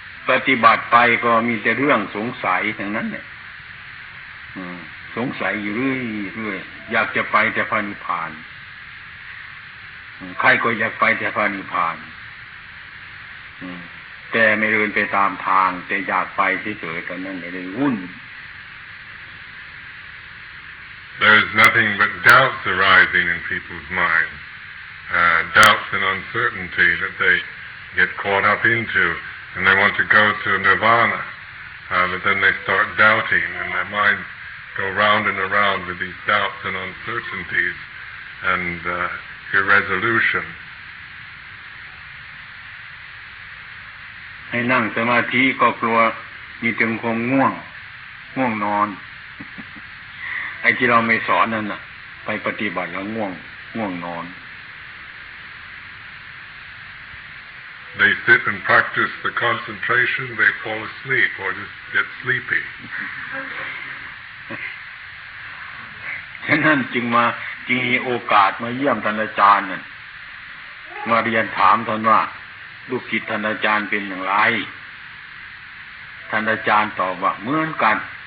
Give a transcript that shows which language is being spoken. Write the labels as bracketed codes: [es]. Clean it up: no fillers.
[th] ปฏิบัติไปก็มีแต่เรื่องสงสัยทั้งนั้นเนี่ยสงสัยอยู่เรื่อยๆอยากจะไปแต่พระนิพพานใครก็อยากไปแต่พระนิพพานแต่ไม่เดินไปตามทางแต่อยากไปเฉยๆตอนนั้นเลยวุ่น [en] There's nothing but doubts arising in people's minds, doubts and uncertainty that they get caught up into, and they want to go to nirvana, but then they start doubting, and their minds go round and around with these doubts and uncertainties and irresolution. [th] ให้นั่งสมาธิก็กลัวมีถึงคงง่วงนอนไอ้ที่เราไม่สอนนั่นน่ะไปปฏิบัติแล้วง่วงนอน [en] They sit and practice the concentration, they fall asleep or just get sleepy. [th] ฉะนั้นจึงมีโอกาสมาเยี่ยมท่านอาจารย์นั่นมาเรียนถามท่านว่าลูกศิษย์ท่านอาจารย์เป็นอย่างไรท่านอาจารย์ตอบว่าเหมือนกัน